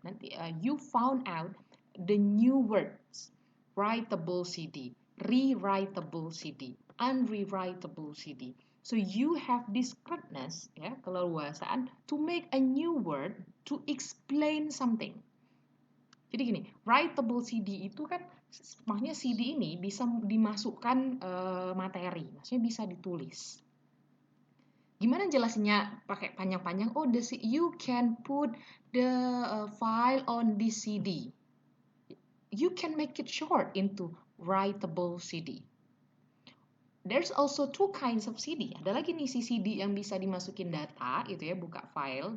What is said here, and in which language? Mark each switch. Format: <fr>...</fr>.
<en>Nanti you found out the new words. Writable CD, rewritable CD, unrewritable CD. So you have discreteness, ya, keleluasaan to make a new word to explain something.</en> <id>Jadi gini, writable CD itu kan maksudnya CD ini bisa dimasukkan materi, maksudnya bisa ditulis. Gimana jelasinnya pakai panjang-panjang?</id> <en>Oh, you can put the file on this CD. You can make it short into writable CD. There's also two kinds of CD.</en> <id>Ada lagi nih si CD yang bisa dimasukin data gitu ya, buka file.</id>